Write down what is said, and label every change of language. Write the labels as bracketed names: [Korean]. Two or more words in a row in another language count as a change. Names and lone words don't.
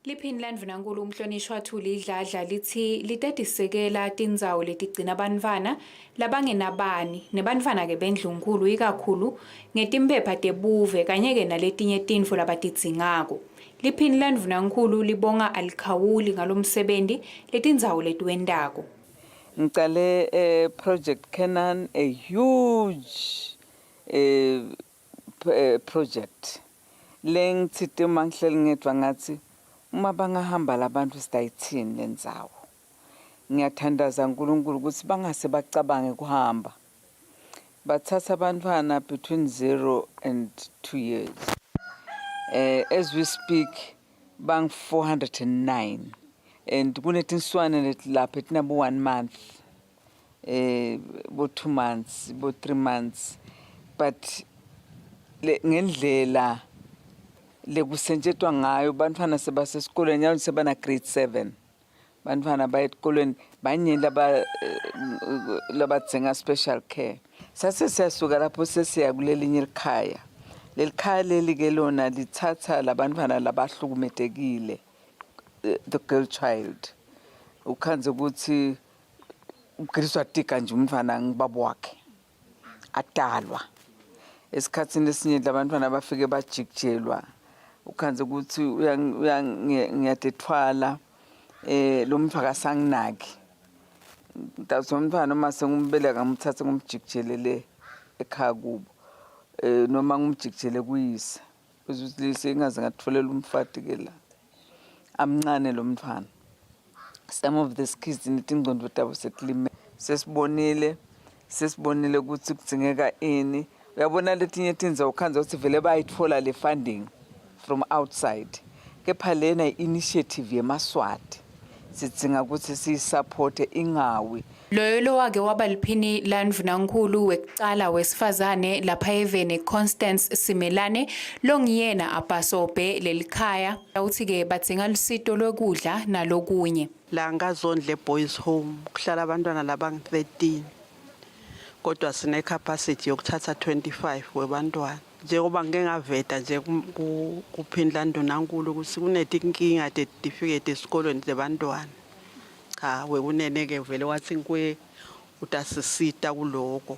[Swati] Liphini landvunankulu umhlonishwa Thuli Dladla lithi litatisekela tindzawo letigcina bantfwana labangenabani nebantfwana ke bendlunkulu ikakhulu ngetimpepha tebuve kanye-ke naletinye tintfo labatidzingako. Liphini landvunankulu libonga alikhawuli ngalomsebenti letindzawo letiwentako. Ngicale [English] project Canaan, a huge project [Swati] lengitsite mangihleli ngedwa ngathi uma bangahamba labantu sidayithini lendzawo. Ngiyathandaza uNkulunkulu ukuthi bangase bacabange kuhamba. Bathatha abantwana [English] between 0 and 2 years. As we speak, bang 409. [Swati] And kunetinswane letilapha etinabo 1 month, bo 2 months, bo 3 months. But ngendlela lekusetshenziswa ngayo bantwana sebasesikoleni nyalo sebana grade 7. Bantwana bayetikoleni banyeni labadzinga [English] special care. [Swati] Sase siyasuka lapho sesiya kulelinye ikhaya. Lelikhaya leli ke lona lithatha labantwana labahlukumetekile, [English] the girl child. [Swati] Ukhanze ukuthi ugiriswa tika nje umntwana ngibaba wakhe adalwa. Esikhatsini esinye labantwana bafike bajikijelwa. Ukhanze ukuthi ngiyadethwala lo mntwana akasanginaki. Ndathi umntwana uma sengumbeleka ngimthathe ngumjikijelele ekhaya kubo. Noma ngumjikijele kuyise. Ukuthi lise ingaze ngatholela umfati ke la. Amncane lo mntwana. [English] Some of the kids [Swati] nitingqondo zabo seklime. Sesibonile ukuthi kudzingeka ini. Uyabona letinye tindzawo ukhanza ukuthi vele bayitfola le [English] funding from outside. [Swati] Kepha lena initiative yemaswati. Sidzinga ukuthi siyisupport ingawi. Loyo wake waba liphini landvunankulu wekucala wesifazane lapha eveni Constance Simelane longiyena abasobhe lelikhaya uthi-ke badzinga lusito lwekudla nalokunye. La ngazondle [English] boys home [Swati] kuhlala abantwana labang-13 kodwa sine capacity yokuthatha 25 webantwana. Njengoba ngeke ngaveta nje kuphini landvunankulu ukuthi kunetinkinga tetifikete esikolweni zebantwana. Cha wekunene ke vele wathi nkwe utasisita kuloko.